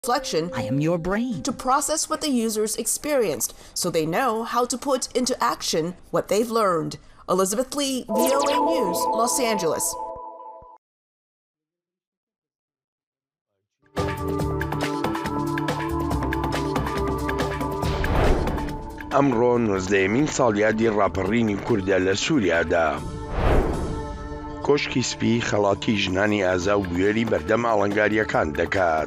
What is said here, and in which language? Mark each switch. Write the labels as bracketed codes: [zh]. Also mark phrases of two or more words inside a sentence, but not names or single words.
[en] reflection. I am your brain. To process what the users experienced so they know how to put into action what they've learned. Elizabeth Lee, VOA News, Los Angeles. [ckb] ئەمڕۆ 19مین ساڵیادی ڕاپەڕینی کوردە لە سووریادا. کۆشکی سپی خەڵاتی ژنانی ئازا و بوێری بەردەم ئاڵنگاریەکان دەکات.